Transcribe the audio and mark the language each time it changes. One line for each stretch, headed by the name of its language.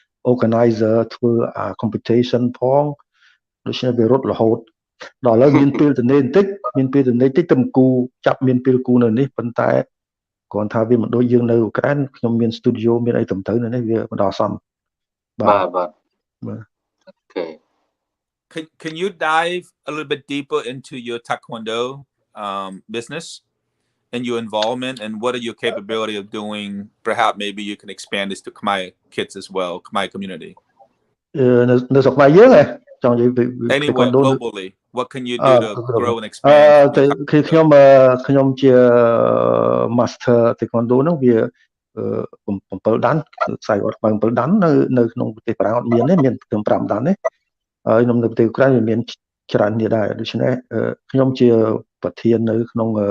Khmer: organizer ធ្វើ competition ផងដូច្នេះវារត់រហូតដល់ឥឡូវមានពេលទនេបន្តិចទៅគូចាប់មានពេលគូនៅនេះប៉ុន្តែគ្រាន់ថាវាមិនដូចយើងនៅអ៊ុក្រែនខ្ញុំមាន studio មានអីទៅនៅនេះវាមិនដល់សមបាទ
English: Okay. Can you dive a little bit deeper into your Taekwondo business and your involvement and what are your capability of doing? Perhaps maybe you can expand this to Khmer kids as well, Khmer community.
Khmer: នៅស្រុកខ្មែរយើងចង់និយាយ
English: Anywhere globally, what can you do to grow and expand?
Khmer: ខ្ញុំជា master Taekwondo ហ្នឹងវា7ដានខ្សែអត់7ដាននៅក្នុងប្រទេសបារាំងអត់មានទេមានត្រឹម5ដានទេហើយក្នុងប្រទេសអ៊ុក្រែនវាមានច្រើននេះដែរដូច្នេះខ្ញុំជាប្រធាននៅក្នុង